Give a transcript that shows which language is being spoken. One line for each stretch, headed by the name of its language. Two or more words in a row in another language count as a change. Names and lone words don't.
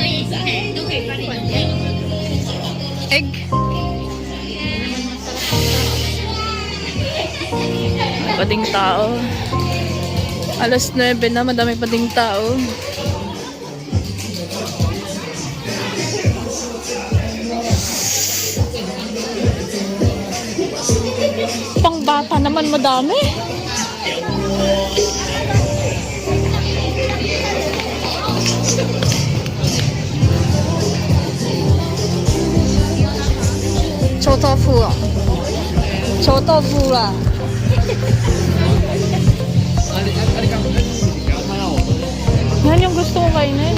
Filipino: Egg. Pading tao. Alas 9 na, madami pading tao. Pang bata naman madami.
Chinese: 臭豆腐啊，臭豆腐啦。
Filipino: Yan yung gusto ko kainin.